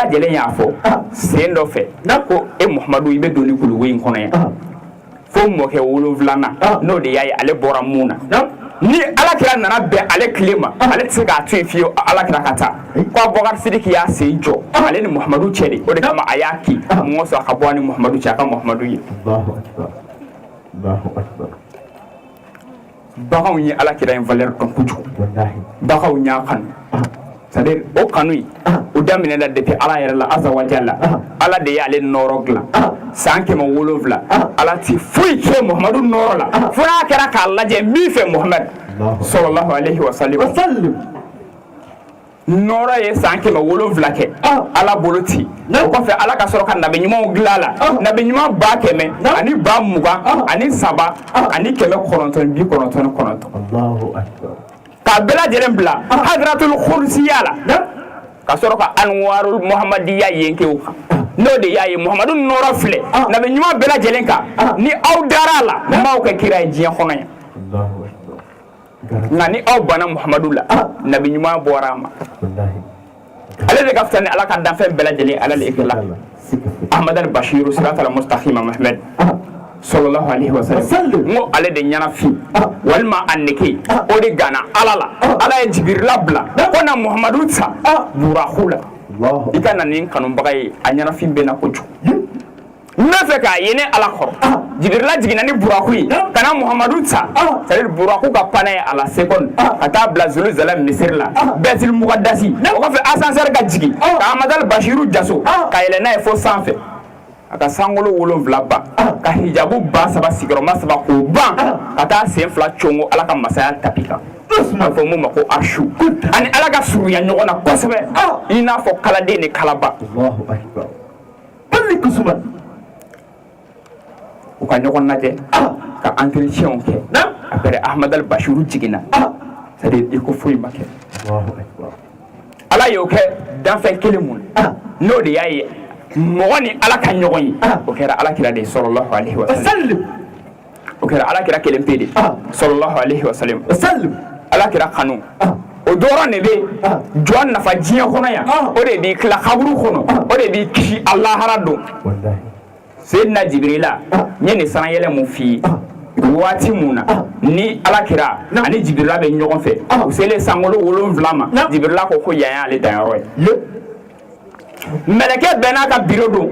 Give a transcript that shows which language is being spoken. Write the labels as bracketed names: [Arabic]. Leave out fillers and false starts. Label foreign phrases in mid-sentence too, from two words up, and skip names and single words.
[Bambara] lajɛlen y'a fɔ sen dɔ fɛ ko e Muhammadu i bɛ don ni kuluwo in kɔnɔ yan fo mɔkɛ 7 n'o de y'a ye ale bɔra mun na ni alakira nana bɛn ale tile ma ale tɛ se k'a to yen fiyewu alakira ka taa ko Abubakar Sidiki y'a sen jɔ ale ni Muhammadu cɛ de o de kama a y'a ki mɔgɔ sɔrɔ a ka bɔ ni Muhammadu cɛ a ka Muhammadu ye baganw ye alakira in valeur dɔn kojugu baganw y'a kanu c'est-à-dire o kanu in o daminɛna depuis ala yɛrɛ la [Arabic] عز وجل [Bambara] ala de y'ale nɔɔrɔ dilan san 700 ala ti foyi kɛ Muhammadu nɔɔrɔ la fo n'a kɛra k'a lajɛ min fɛ Muhammad [Arabic] صلى الله عليه وسلم [Bambara] nɔɔrɔ ye san 700 kɛ ala bolo ci o kɔfɛ ala ka sɔrɔ ka nabi ɲumanw dilan la nabi ɲuman 100 ani 20 ani 3 ani 999 k'a bɛɛ lajɛlen bila [Arabic] حضرة الكرسي [Bambara] la ka sɔrɔ ka [Arabic] الأنوار المحمدية [Bambara] yen kɛ o kan n'o de y'a ye Muhammadu nɔɔrɔ filɛ nabi ɲuman bɛɛ lajɛlen kan ni aw dar'a la m'aw kɛ kira ye diɲɛ kɔnɔ yan nka ni aw banna Muhammadu la nabi ɲuman bɔra a ma ale de ka fisa ni ala ka danfɛn bɛɛ lajɛlen ala le kɛla Ahmad al-Bashiru [Arabic] الصراط المستقيم [Bambara] Muhammad [Arabic] صلى الله عليه وسلم [Bambara] ngo ale de ɲanafin walima a nege o de gana ala la ala ye Jibirila bila ko na Muhammadu ta buraku la i ka na nin kanubaga ye a ɲanafin bɛ na kojugu N'fɛ k'a ye ne ala kɔrɔ Jibirila jiginna ni buraku ye kana Muhamadu ta c'est-à-dire buraku ka [French] panne à la seconde [Bambara] ka taa bila Zoluzalem misiri la Baitul Muqaddasi o kɔfɛ ascenseur ka jigin ka Amadal Bashiru jaso ka yɛlɛ n'a ye fo sanfɛ a ka sankolo 7 ban ka hijabu ba 3 sigiyɔrɔma 3 k'o ban ka taa sen 2 congo ala ka masaya tapi kan a fɔ mun ma ko arshu ani ala ka surunya ɲɔgɔn na kosɛbɛ i n'a fɔ kaladen ni kalaba [Arabic] الله أكبر مالك عثمان [Bambara] u ka ɲɔgɔn lajɛ ka entretien kɛ après Ahmadal Bashiru jiginna c'est-à-dire i ko foyi ma kɛ [Arabic] الله أكبر [Bambara] ala y'o kɛ danfɛn kelen mun n'o de y'a ye mɔgɔ ni ala ka ɲɔgɔn ye o kɛra alakira de [Arabic] صلى الله عليه وسلم [Bambara] o kɛra alakira kelen pe de [Arabic] صلى الله عليه وسلم [Bambara] alakira kanu o dɔrɔn de bɛ jɔn nafa diɲɛ kɔnɔ yan o de b'i tila kaburu kɔnɔ o de b'i kisi alahara don Seydina Jibirila n ye nin sanayɛlɛ mun f'i ye waati mun na ni alakira ani Jibirila bɛ ɲɔgɔn fɛ u selen sankolo 7 ma Jibirila ko yan y'ale danyɔrɔ ye mɛlɛkɛ bɛɛ n'a ka bureau don